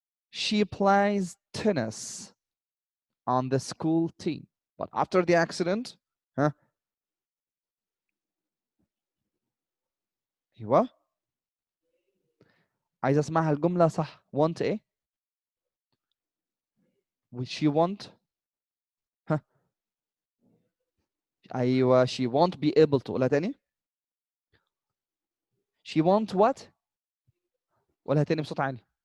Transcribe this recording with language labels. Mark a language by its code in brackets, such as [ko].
[en] She plays tennis on the school team. But after the accident, [ar] ايوه عايز اسمعها الجملة صح. [en] want [ar] ايه؟ [en] Would she want؟ [ar] ايوه [en] she won't be able to. [ar] قولها تاني. [en] She won't what؟ [ar] قولها تاني بصوت عالي.